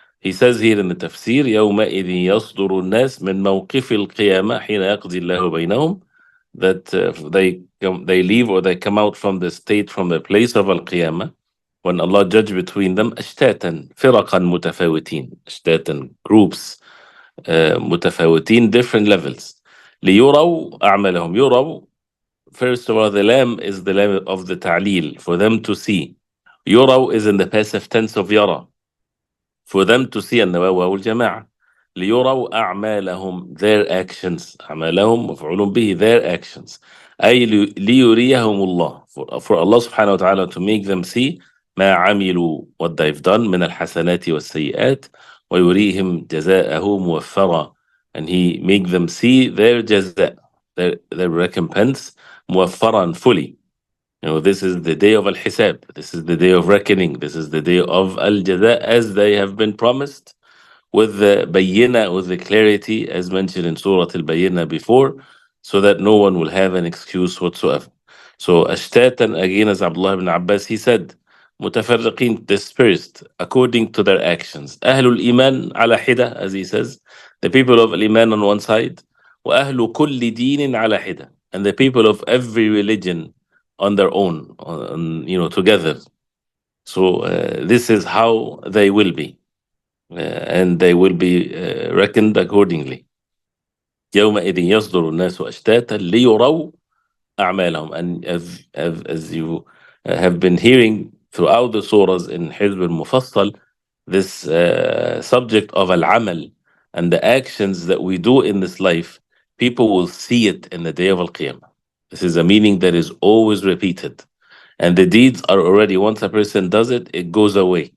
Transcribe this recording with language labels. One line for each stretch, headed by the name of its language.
English: He says here in the tafsir,
Arabic: يَوْمَئِذٍ يَصْدُرُ النَّاسِ مِنْ مَوْقِفِ الْقِيَامَةِ حِينَ يَقْضِي اللَّهُ بَيْنَهُم,
English: that they leave or they come out from the state, from the place of Al-Qiyamah, when Allah judge between them,
Arabic: أشتاتا فرقا متفاوتين,
English: أشتاتا, groups, متفاوتين, different levels.
Arabic: ليروا أعمالهم.
English: يروا, first of all, the lam is the lam of the ta'lil, for them to see. يروا is in the passive tense of يرى, for them to see, and the واو الجماعة.
Arabic: ليروا أعمالهم,
English: their actions.
Arabic: أعمالهم مفعول به,
English: their actions.
Arabic: أي ليريهم الله,
English: for Allah subhanahu wa ta'ala to make them see
Arabic: ما عملوا,
English: what they've done,
Arabic: من الحسنات والسيئات, ويريهم جزاءه موفرا,
English: and he make them see their جزاء, their recompense, موفرا, fully. This is the day of al-hisab. This is the day of reckoning. This is the day of al-jaza, as they have been promised, with the bayyina, with the clarity, as mentioned in Surah Al-Bayyina before, so that no one will have an excuse whatsoever. So, ashtatan, again, as Abdullah ibn Abbas, he said, متفرقين, dispersed according to their actions.
Arabic: أهل الإيمان على حدة,
English: as he says, the people of Iman on one side,
Arabic: وأهل كل دين على حدة,
English: and the people of every religion on their own, together. So this is how they will be, and they will be reckoned accordingly.
Arabic: يومئذ يصدر الناس أشتاتا ليروا أعمالهم.
English: And as you have been hearing throughout the surahs in Hizb al-Mufassal, this subject of al-amal and the actions that we do in this life, people will see it in the day of al-Qiyamah. This is a meaning that is always repeated. And the deeds are already, once a person does it, it goes away.